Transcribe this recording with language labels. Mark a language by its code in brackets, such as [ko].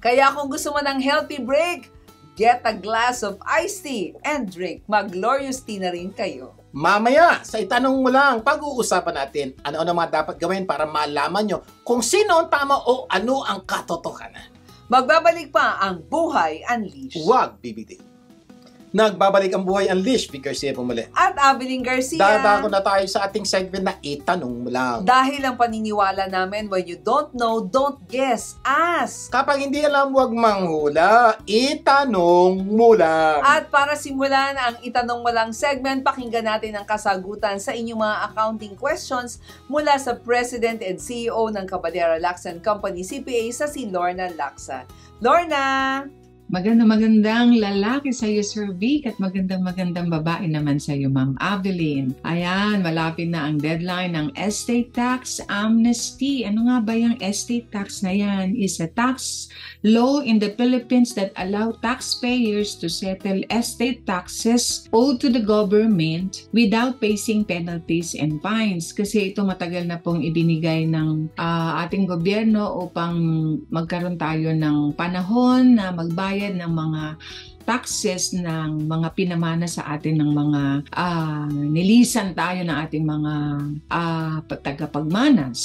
[tl] Kaya kung gusto mo ng [en] healthy break, get a glass of iced tea and drink. [tl] Mag-Glorious tea na rin kayo. Mamaya, sa itanong mo lang, pag-uusapan natin ano-ano mga dapat gawin para malaman nyo kung sino ang tama o ano ang katotohanan. Magbabalik pa ang Buhay Unleashed. Huwag bibitin. Nagbabalik ang Buhay Unleashed, Vic Garcia pumuli. At Abilene Garcia. Dadako na tayo sa ating segment na itanong mo lang. Dahil ang paniniwala namin, [en] when you don't know, don't guess, ask. [tl] Kapag hindi alam, huwag manghula, itanong mo lang. At para simulan ang itanong mo lang segment, pakinggan natin ang kasagutan sa inyong mga accounting questions mula sa President and CEO ng Caballero Lacsa & Company CPA sa si Lorna Lacsa. Lorna! Magandang lalaki sa iyo, Sir Vic, at magandang babae naman sa iyo, Ma'am Abilene. Ayan, malapit na ang deadline ng estate tax amnesty. Ano nga ba yung estate tax na yan? [en] Is a tax law in the Philippines that allow taxpayers to settle estate taxes owed to the government without facing penalties and fines. [tl] Kasi ito matagal na pong ibinigay ng ating gobyerno upang magkaroon tayo ng panahon na magbayad ng mga taxes ng mga pinamana sa atin ng mga nilisan tayo ng ating mga tagapagmana.